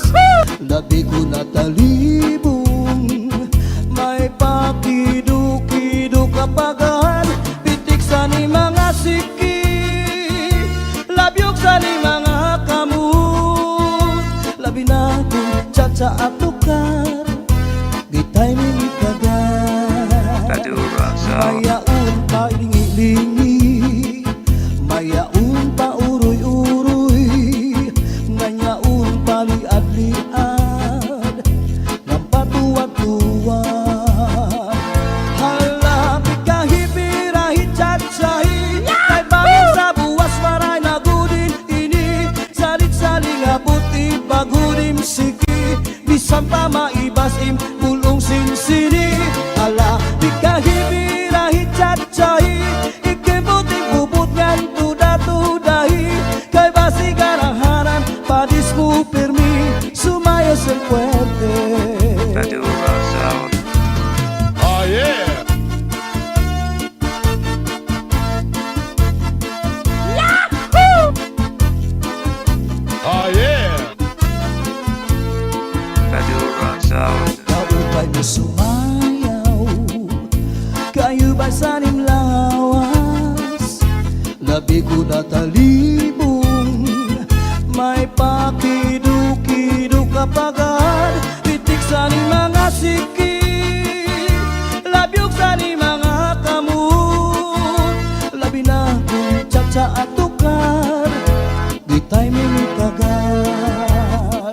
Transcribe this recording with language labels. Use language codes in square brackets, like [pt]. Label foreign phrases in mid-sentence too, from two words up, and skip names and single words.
[bks] Labi ko natalibong, may pakido-kido kapagad, pitik sa ni mga siki, labyog sa ni mga kamot, labi na kong tsa-tsa at tukar, bitay mingit kagad. Badura Sound. Mayaon pa lingi-lingi, mayaon pa uroy-uroy, nganyaon pa liad-liad, ng patuwad-tuwad. Halapit kahipirahi chat-sahi, kay bangin sa buwas maray na gudin ini, salit-saling abuti bagudim siki, bisan pa maibasim bulong sinsini. Ala di kahibirahi chat-sahi, ikibuting bubut ngan tuda-tudahi, kay basi garahanan padis mo pirmi, sumayos ang puwerte. Badura Sound. [en] Oh yeah. Oh yeah. [bks] Badura Sound. Kaupay mo sumayaw, kayo ba sanim lawas? Labi ko natalibong, may pakido-kido kapagad, pitik sa ni mga siki, labyog sa ni mga kamot, labi na kong tsa-tsa at tukar, bitay mingit kagad.